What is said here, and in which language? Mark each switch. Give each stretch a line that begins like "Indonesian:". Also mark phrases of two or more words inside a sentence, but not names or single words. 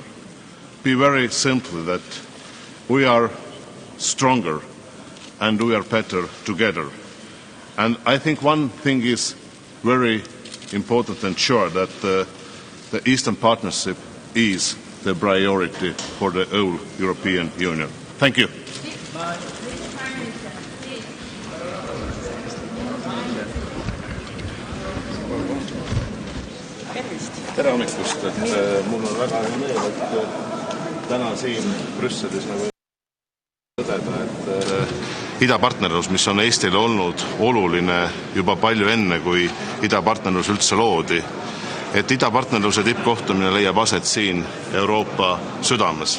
English: Be very simple that we are stronger and we are better together. And I think one thing is very important and sure that the Eastern Partnership is the priority for the whole European Union. Thank you.
Estonian: Tere hommikust, mul on väga hea meel, et täna siin Brüsselis tõdeda, et idapartnerlus, mis on Eestile olnud oluline juba palju enne, kui idapartnerlus üldse loodi, et idapartnerluse tippkohtumine leiab aset siin Euroopa südames.